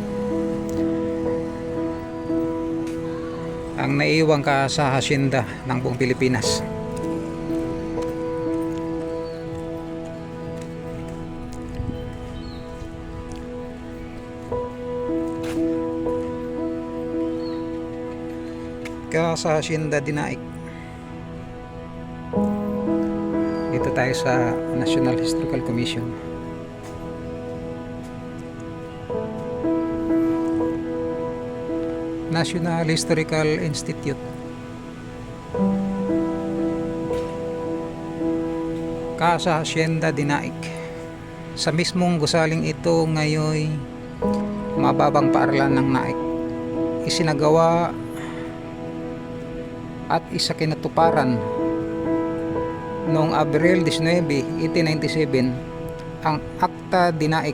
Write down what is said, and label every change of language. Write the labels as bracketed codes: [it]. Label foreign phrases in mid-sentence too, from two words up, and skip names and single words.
[tl] Ang naiiwang Casa Hacienda ng buong Pilipinas. Casa Hacienda de Naik. Dito tayo sa National Historical Commission. National Historical Institute. Casa Hacienda de Naik. Sa mismong gusaling ito ngayon mababang paaralan ng Naik. Isinagawa at isakinatuparan noong Abril 19, 1897 ang Acta de Naik